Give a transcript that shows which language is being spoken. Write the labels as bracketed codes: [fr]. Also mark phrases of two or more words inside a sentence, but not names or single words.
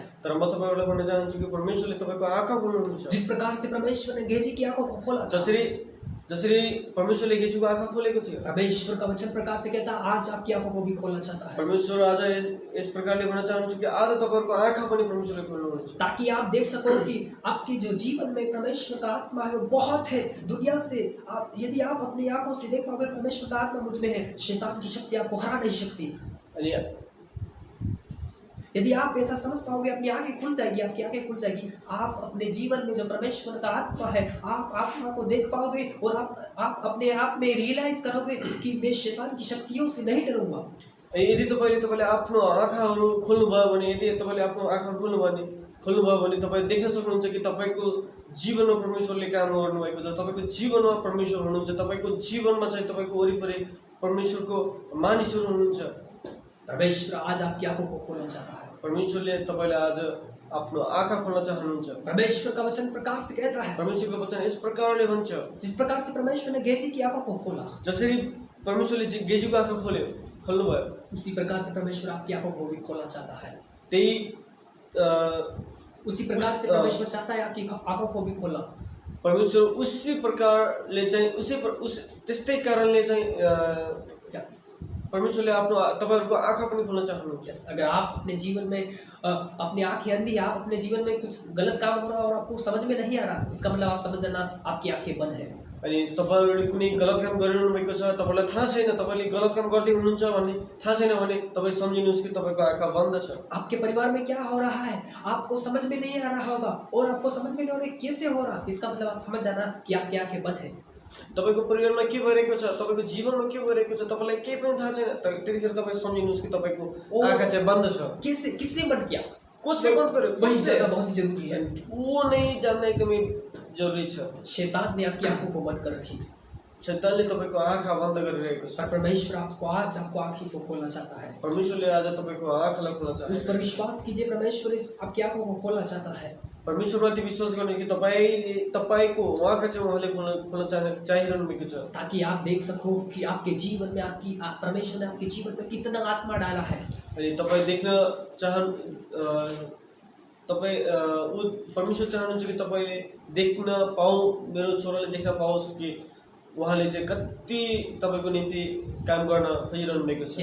[ne] तर म तपाईहरुलाई भन्न चाहन्छु कि परमेश्वरले तपाईको आँखा खोल्नुहुन्छ। [hi] जिस प्रकार से परमेश्वर ने गेहजी की आंखों को खोला, [ne] जसरी परमेश्वरले गेजीको आँखा खोलेको थियो, [hi] परमेश्वर का वचन प्रकार से कहता है आज आपकी आंखों को भी खोलना चाहता है। [ne] परमेश्वर आज यस प्रकारले भन्न चाहन्छु कि आज तपाईहरुको आँखा पनि परमेश्वरले खोल्नुहुन्छ, [hi] ताकि आप देख सको कि आपके जो जीवन में परमेश्वर का आत्मा है वो बहुत है। दुनिया से यदि आप अपनी आंखों से देख पाओगे परमेश्वर का आत्मा मुझ में है, शैतान की शक्ति आपको हरा नहीं सकती। यदि आप ऐसा समझ पाओगे, अपनी आंखें खुल जाएगी, आपकी आंखें खुल जाएगी, आप अपने जीवन में जो परमेश्वर का आत्मा है, आप आत्मा को देख पाओगे और आप अपने आप में रियलाइज करोगे कि मैं शैतान की शक्तियों से नहीं डरूंगा। [ne] यदि तपाईले आफ्नो आँखाहरू खोल्नुभयो भने, यदि तपाईले आफ्नो आँखा खोल्नुभयो भने तपाईँ देख्न सक्नुहुन्छ कि तपाईको जीवनमा परमेश्वरले काम गर्नुभएको छ। तपाईको जीवनमा परमेश्वर हुनुहुन्छ। तपाईको जीवनमा चाहिँ तपाईको वरिपरि परमेश्वरको मानिसहरू हुनुहुन्छ। [hi] परमेश्वर आज आपकी आंखों को खोलना चाहता है। [ne] परमेश्वरले तपाईलाई आज आफ्नो आँखा खोल्न चाहनुहुन्छ। [hi] परमेश्वर का वचन प्रकार से कहता है, [ne] परमेश्वरको वचन इस प्रकारले भन्छ, [hi] जिस प्रकार से परमेश्वर ने गेहजी की आंखों को खोला, [ne] जसरी परमेश्वरले गेजीको आँखा खोल्नुभयो, [hi] उसी प्रकार से परमेश्वर आपकी आंखों को भी खोलना चाहता है। उसी प्रकार से परमेश्वर चाहता है आपकी आंखों को भी खोलना। परमेश्वर [ne] उसी प्रकारले चाहिँ त्यस्तै कारणले चाहिँ परमेश्वरले आफ्नो तपाईहरुको आँखा पनि खोल्न चाहनुहुन्छ। [hi] अगर आप अपने जीवन में अपनी आंखें अंधी, आप अपने जीवन में कुछ गलत काम हो रहा और आपको समझ में नहीं आ रहा, इसका मतलब आप समझ लेना आपकी आंखें बंद है। [ne] अनि तपाईहरुले कुनै गलत काम गरिरहनु भएको छ, तपाईलाई थाहा छैन, तपाईले गलत काम गर्दै हुनुहुन्छ भन्ने थाहा छैन भने तपाई सम्झिनुस् कि तपाईको आँखा बन्द छ। [hi] आपके परिवार में क्या हो रहा है आपको समझ में नहीं आ रहा होगा और आपको समझ में नहीं आ रहा कैसे हो रहा, इसका मतलब आप समझ जाना कि आपकी आंखें बंद है। [ne] तपाईको परिवारमा के भइरहेको छ, तपाईको जीवनमा के भइरहेको छ, तपाईलाई केही पनि थाहा छैन, तर त्यतिखेर तपाई सम्झिनुस् कि तपाईको आँखा चाहिँ बन्द छ। [hi] किसने बंद किया? [ne] कसले बन्द गर्यो? [hi] वही जगह बहुत ही जरूरी है। वो नहीं जानना [ne] एकदमै जरुरी छ। [hi] शैतान ने आपकी आंखों को बंद कर रखी। [ne] शैतानले तपाईको आँखा बन्द गरिरहेको छ। [hi] परमेश्वर आपको आँखों को खोलना चाहता है। [ne] परमेश्वरले आज तपाईको आँखालाई खोल्न चाहन्छ। [hi] उस पर विश्वास कीजिए, परमेश्वर आपकी आंखों को खोलना चाहता है। [ne] परमेश्वरमाथि विश्वास गर्ने कि तपाईको आँखा चाहिँ उहाँले खोल्न चाहिरहनु भएको छ, [hi] ताकि आप देख सको कि आपके जीवन में परमेश्वर ने आपके जीवन में कितना आत्मा डाला है। [ne] अनि तपाई देख्न परमेश्वर चाहनुहुन्छ कि तपाईले देख्न पाऊ, मेरो छोराले देख्न पाओस् कि उहाँले चाहिँ कति तपाईको निम्ति काम गर्न खोजिरहनु भएको छ।